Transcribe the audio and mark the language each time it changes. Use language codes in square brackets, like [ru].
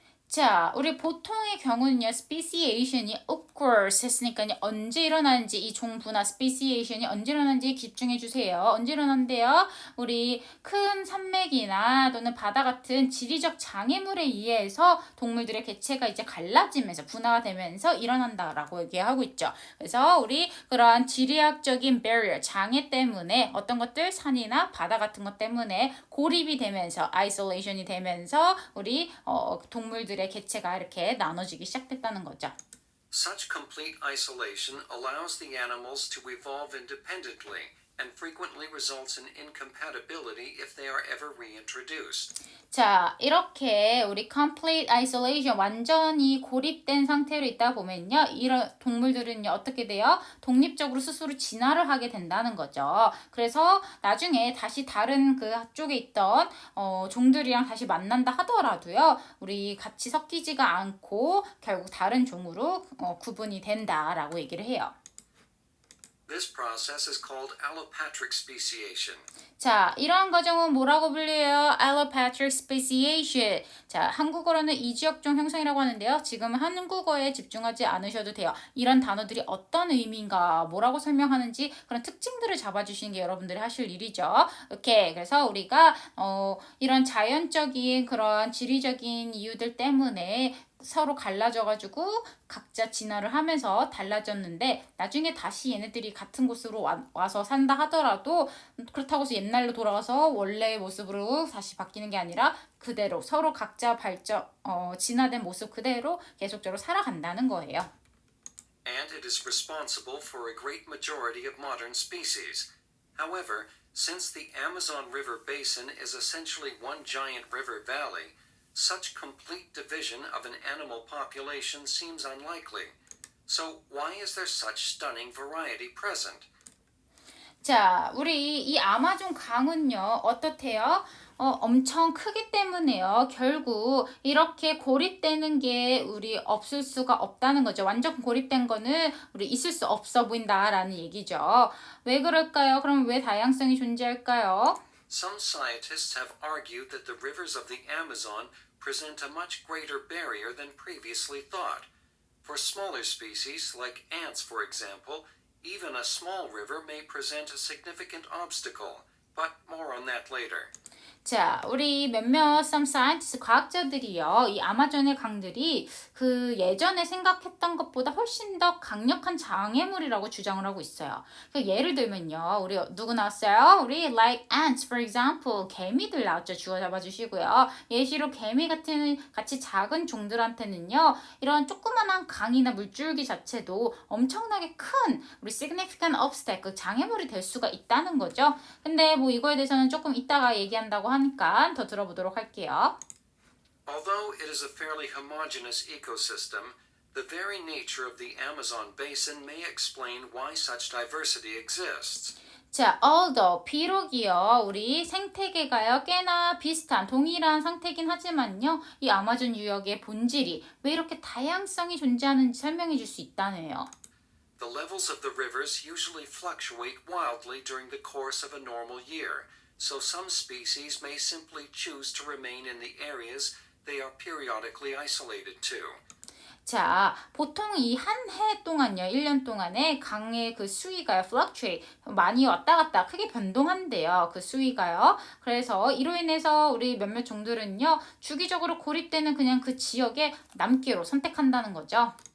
[ko] 자, 우리 보통의 경우는요, speciation이 occurs 했으니까요, 언제 일어나는지, 이 종분화 speciation이 언제 일어나는지 집중해 주세요. 언제 일어난대요? 우리 큰 산맥이나 또는 바다 같은 지리적 장애물에 의해서 동물들의 개체가 이제 갈라지면서 분화가 되면서 일어난다라고 얘기하고 있죠. 그래서 우리 그러한 지리학적인 barrier, 장애 때문에 어떤 것들, 산이나 바다 같은 것 때문에 고립이 되면서 isolation이 되면서 우리 동물들의 개체가 이렇게 나눠지기 시작됐다는 거죠. [en] Such complete isolation allows the animals to evolve independently and frequently results in incompatibility if they are ever reintroduced. [ko] 자, 이렇게 우리 [en] complete isolation, [ko] 완전히 고립된 상태로 있다 보면요. 이런 동물들은요, 어떻게 돼요? 독립적으로 스스로 진화를 하게 된다는 거죠. 그래서 나중에 다시 다른 그쪽에 있던 종들이랑 다시 만난다 하더라도요. 우리 같이 섞이지가 않고 결국 다른 종으로 구분이 된다라고 얘기를 해요. [en] This process is called allopatric speciation. [ko] 자, 이러한 과정은 뭐라고 불려요? [en] allopatric speciation. [ko] 자, 한국어로는 이지역종 형성이라고 하는데요. 지금 한국어에 집중하지 않으셔도 돼요. 이런 단어들이 어떤 의미인가, 뭐라고 설명하는지 그런 특징들을 잡아주시는 게 여러분들이 하실 일이죠. 오케이. 그래서 우리가 이런 자연적인 그런 지리적인 이유들 때문에 서로 갈라져가지고 각자 진화를 하면서 달라졌는데 나중에 다시 얘네들이 같은 곳으로 와서 산다 하더라도 그렇다고 해서 옛날로 돌아가서 원래의 모습으로 다시 바뀌는 게 아니라 그대로 서로 각자 진화된 모습 그대로 계속적으로 살아간다는 거예요. [en] And it is responsible for a great majority of modern species. However, since the Amazon River basin is essentially one giant river valley, such complete division of an animal population seems unlikely. So, why is there such stunning variety present? [ko] 자, 우리 이 아마존 강은요, 어떻대요? 엄청 크기 때문에요. 결국 이렇게 고립되는 게 우리 없을 수가 없다는 거죠. 완전 고립된 거는 우리 있을 수 없어 보인다라는 얘기죠. 왜 그럴까요? 그럼 왜 다양성이 존재할까요? [en] Some scientists have argued that the rivers of the Amazon present a much greater barrier than previously thought. For smaller species, like ants for example, even a small river may present a significant obstacle, but more on that later. [ko] 자, 우리 몇몇 [en] some scientists, [ko] 과학자들이요, 이 아마존의 강들이 그 예전에 생각했던 것보다 훨씬 더 강력한 장애물이라고 주장을 하고 있어요. 그 예를 들면요, 우리 누구 나왔어요? 우리 [en] like ants, for example, [ko] 개미들 나왔죠. 주워 잡아주시고요. 예시로 개미 같이 작은 종들한테는요, 이런 조그만한 강이나 물줄기 자체도 엄청나게 큰 우리 [en] significant obstacle, [ko] 장애물이 될 수가 있다는 거죠. 근데 뭐 이거에 대해서는 조금 이따가 얘기한다고 하니까 더 들어보도록 할게요. [en] Although it is a fairly homogeneous ecosystem, the very nature of the Amazon basin may explain why such diversity exists. [ko] 자, although 비록이요, 우리 생태계가요 꽤나 비슷한 동일한 상태긴 하지만요, 이 아마존 유역의 본질이 왜 이렇게 다양성이 존재하는지 설명해 줄 수 있다네요. [en] The levels of the rivers usually fluctuate wildly during the course of a normal year, so some species may simply choose to remain in the areas they are periodically isolated to. [ko] 자, 보통 이 한 해 동안요, 1년 동안에 강의 그 수위가요, fluctuate, 많이 왔다 갔다 크게 변동한대요, 그 수위가요. 그래서 이로 인해서 우리 몇몇 종들은요, 주기적으로 고립되는 그냥 그 지역에 남기로 선택한다는 거죠.